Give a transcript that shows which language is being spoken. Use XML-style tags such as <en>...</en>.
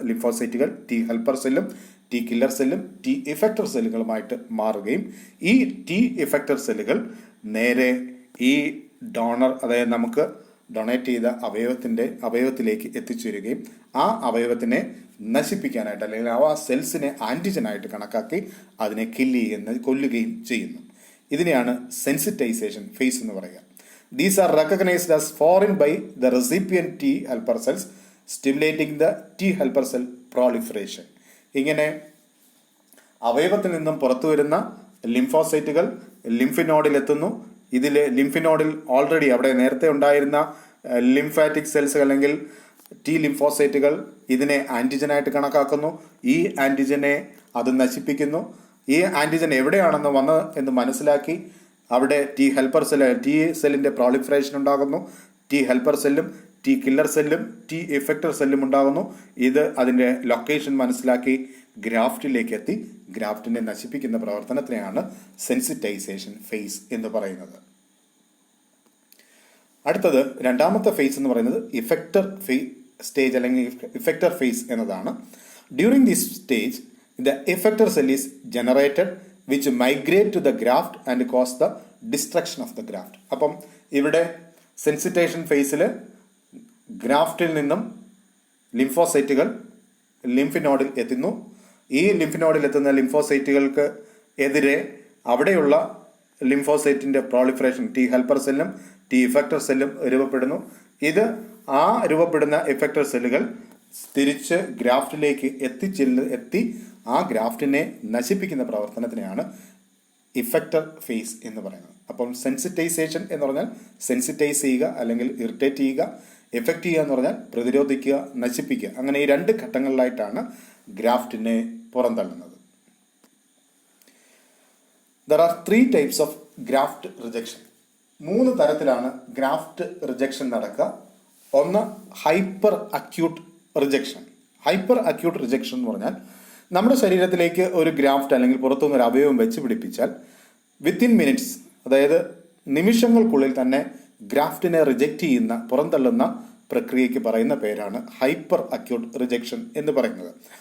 <ml>ലിംഫോസൈറ്റുകൾ T helper സെല്ലും T killer സെല്ലും T effector സെല്ലുകളുമായിട്ട് മാറുകയും ഈ ടി ഇഫക്ടർ സെല്ലുകൾ നേരെ ഈ ഡോണർ, അതായത് നമുക്ക് ഡൊണേറ്റ് ചെയ്ത അവയവത്തിലേക്ക് എത്തിച്ചേരുകയും ആ അവയവത്തിനെ നശിപ്പിക്കാനായിട്ട് അല്ലെങ്കിൽ ആ സെൽസിനെ ആൻറ്റിജനായിട്ട് കണക്കാക്കി അതിനെ കൊല്ലുകയും ചെയ്യുന്നു. ഇതിനെയാണ് സെൻസിറ്റൈസേഷൻ ഫേസ് എന്ന് പറയുക.</ml> <en>These are recognized as foreign by the recipient T helper cells, stimulating the T helper cell proliferation.</en> <ml>ഇങ്ങനെ അവയവത്തിൽ നിന്നും പുറത്തു വരുന്ന ലിംഫോസൈറ്റുകൾ ലിംഫിനോഡിൽ എത്തുന്നു. ഇതിൽ ലിംഫിനോഡിൽ ഓൾറെഡി അവിടെ നേരത്തെ ഉണ്ടായിരുന്ന ലിംഫാറ്റിക് സെൽസ് അല്ലെങ്കിൽ ടി ലിംഫോസൈറ്റുകൾ ഇതിനെ ആൻറ്റിജനായിട്ട് കണക്കാക്കുന്നു. ഈ ആൻറ്റിജനെ അത് നശിപ്പിക്കുന്നു. ഈ ആൻറ്റിജൻ എവിടെയാണെന്ന് എന്ന് മനസ്സിലാക്കി അവിടെ ടി ഹെൽപ്പർ സെല്ലിൻ്റെ പ്രോളിഫറേഷൻ ഉണ്ടാകുന്നു. ടി ഹെൽപ്പർ സെല്ലും ടി കില്ലർ സെല്ലും ടി ഇഫക്ടർ സെല്ലും ഉണ്ടാകുന്നു. ഇത് അതിൻ്റെ ലൊക്കേഷൻ മനസ്സിലാക്കി ഗ്രാഫ്റ്റിലേക്ക് എത്തി ഗ്രാഫ്റ്റിനെ നശിപ്പിക്കുന്ന പ്രവർത്തനത്തിനെയാണ് സെൻസിറ്റൈസേഷൻ ഫേസ് എന്ന് പറയുന്നത്. അടുത്തത് രണ്ടാമത്തെ ഫേസ് എന്ന് പറയുന്നത് ഇഫക്ടർ സ്റ്റേജ് അല്ലെങ്കിൽ ഇഫക്ടർ ഫേസ് എന്നതാണ്.</ml> <en>During this stage the effector cell is generated which migrate to the graft and cause the destruction of the graft.</en> <ml>അപ്പം ഇവിടെ സെൻസിറ്റൈസേഷൻ ഫേസിൽ ഗ്രാഫ്റ്റിൽ നിന്നും ലിംഫോസൈറ്റുകൾ ലിംഫിനോഡിൽ എത്തുന്നു. ഈ ലിംഫിനോഡിൽ എത്തുന്ന ലിംഫോസൈറ്റുകൾക്ക് എതിരെ അവിടെയുള്ള ലിംഫോസൈറ്റിൻ്റെ പ്രോളിഫറേഷൻ ടി ഹെൽപ്പർ സെല്ലും ടി ഇഫക്ടർ സെല്ലും രൂപപ്പെടുന്നു. ഇത് ആ രൂപപ്പെടുന്ന ഇഫക്ടർ സെല്ലുകൾ തിരിച്ച് ഗ്രാഫ്റ്റിലേക്ക് എത്തി ആ ഗ്രാഫ്റ്റിനെ നശിപ്പിക്കുന്ന പ്രവർത്തനത്തിനെയാണ് ഇഫക്ടർ ഫേസ് എന്ന് പറയുന്നത്. അപ്പം സെൻസിറ്റൈസേഷൻ എന്ന് പറഞ്ഞാൽ സെൻസിറ്റൈസ് ചെയ്യുക അല്ലെങ്കിൽ ഇറിറ്റേറ്റ് ചെയ്യുക, എഫക്റ്റ് ചെയ്യുക എന്ന് പറഞ്ഞാൽ പ്രതിരോധിക്കുക, നശിപ്പിക്കുക. അങ്ങനെ ഈ 2 ഘട്ടങ്ങളിലായിട്ടാണ് ഗ്രാഫ്റ്റിനെ പുറന്തള്ളുന്നത്.</ml> <en>There are 3 types of graft rejection.</en> <ml>3 തരത്തിലാണ് ഗ്രാഫ്റ്റ് റിജക്ഷൻ നടക്കുക. ഒന്ന് hyper acute rejection. Hyper acute rejection എന്ന് പറഞ്ഞാൽ നമ്മുടെ ശരീരത്തിലേക്ക് ഒരു ഗ്രാഫ്റ്റ് അല്ലെങ്കിൽ പുറത്തുനിന്ന് ഒരു അവയവം വെച്ച് പിടിപ്പിച്ചാൽ വിത്തിൻ മിനിറ്റ്സ്, അതായത് നിമിഷങ്ങൾക്കുള്ളിൽ തന്നെ ഗ്രാഫ്റ്റിനെ റിജക്റ്റ് ചെയ്യുന്ന പുറന്തള്ളുന്ന പ്രക്രിയയ്ക്ക് പറയുന്ന പേരാണ് ഹൈപ്പർ അക്യൂട്ട് റിജക്ഷൻ എന്ന് പറയുന്നത്.</ml>